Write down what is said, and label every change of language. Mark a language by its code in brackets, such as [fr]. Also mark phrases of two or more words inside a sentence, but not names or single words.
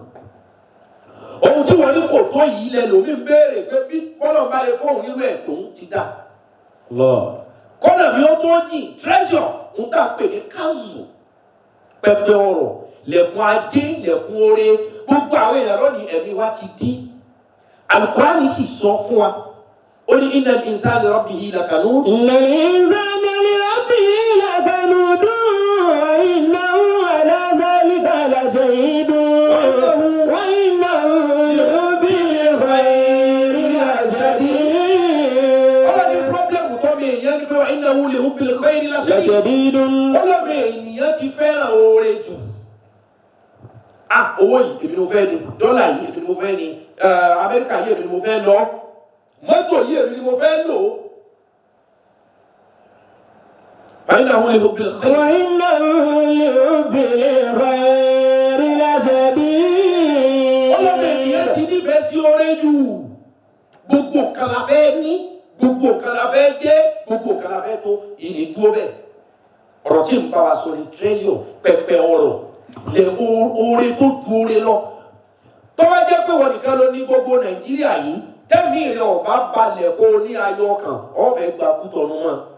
[yo] Ohun tí wọ́n ní kò tó yìí ilẹ̀ lòmí ń béèrè pé bí Ọlọ́run bá lè fóun nínú ẹ̀ tóun ti dà. Kọ́nà mi ó tó jìn treasure ń tà pé ní kanzu, pẹpẹ ọrọ̀, lẹ̀kùn ajé, lẹ̀kùn oore, gbogbo àwọn èèyàn lónìí ẹ̀mí wa ti dí. Al-Qur'ani sì sọ fún wa, ó ní [ar] إن الإنسان لربه لكنود. إن الإنسان لربه لكنود وإنه على ذلك لشهيد وإنه بالخير لشديد. [yo] Ọlọ́run ní pọ́blẹ́mù tó mi èèyàn ní pé [ar] وإنه بالخير لشديد. [yo] Ọlọ́run ènìyàn ti fẹ́ràn oore jù. Owó yìí èmi ni mo fẹ́ ni, dọ́là yìí èmi ni mo fẹ́ ni, Amẹ́ríkà yìí èmi ni mo fẹ́ lọ, mọ́tò yìí èmi ni mo fẹ́ lò. [ar] وإنه لحب الخير لشديد. [yo] Ọlọ́run ènìyàn ti nífẹ̀ẹ́ sí oore jù. Gbogbo kan la fẹ́ ní, gbogbo kan la fẹ́ jẹ́, gbogbo kan la fẹ́ tó, ìní dúró bẹ́ẹ̀. Ọ̀rọ̀ tí ń bá wa sọ ni treasure, pẹpẹ ọrọ̀, lẹ oore tó ju oore lọ. Tó bá jẹ́ pé wọ́n nìkan ló ní gbogbo Nàìjíríà yìí, tẹ́mi rẹ̀ ọ̀bá balẹ̀ kó ní ayọ̀ ọkàn, ọ̀fẹ́ gba Kútọ̀nù mọ́.